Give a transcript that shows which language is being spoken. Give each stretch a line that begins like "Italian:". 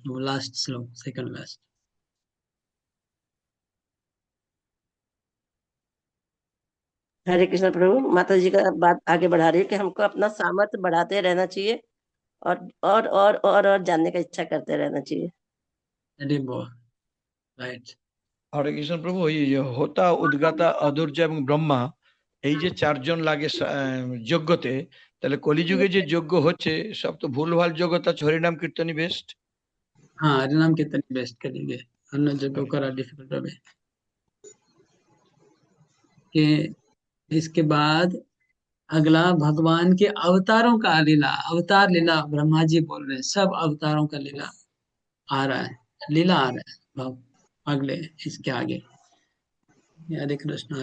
Hindi: वो लास्ट श्लोक, second last. हरे कृष्ण प्रभु, माता जी का बात आगे बढ़ा रही है कि हमको अपना सामर्थ्य बढ़ाते रहना चाहिए और जानने का इच्छा करते रहना चाहिए। हरे बोल। राइट।
Bangla: হরে কৃষ্ণ প্রভু, এই যে হোতা উদ্গাতা অধৈর্য এবং ব্রহ্মা, এই যে চারজন লাগে যজ্ঞতে, তাহলে কলিযুগে যে যজ্ঞ হচ্ছে সব তো ভুলভাল যজ্ঞ, তার হরিনাম কীর্তনই বেস্ট।
Hindi: हाँ, हरिनाम कीर्तन बेस्ट करेंगे, अन्य जगहों करा डिफिकल्ट
Bangla: হবে।
Hindi: कि इसके बाद अगला भगवान के अवतारों का लीला, अवतार लीला ब्रह्मा जी बोल रहे हैं, सब अवतारों का लीला आ रहा है, लीला आ रहा है भाव अगले, इसके आगे। हरे कृष्ण।